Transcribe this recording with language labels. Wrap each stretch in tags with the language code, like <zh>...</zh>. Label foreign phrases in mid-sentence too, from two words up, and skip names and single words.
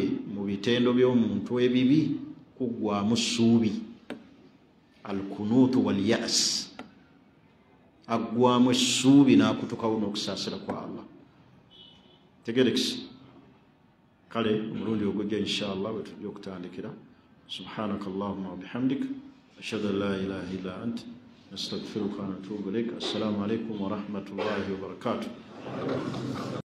<lg>mu bitendo by'omuntu ebibi kuggwamu ssuubi</lg> <ar>القنوط واليأس</ar> <lg>aggwamu essuubi n'akutukawo n'okusaasira kwa Allah tegerekisi kale omulundi ogujja inshallah bwe tujja okutandikira</lg> <ar>سبحانك اللهم وبحمدك أشهد أن لا إله إلا أنت نستغفرك ونتوب إليك السلام عليكم ورحمة الله وبركاته</ar>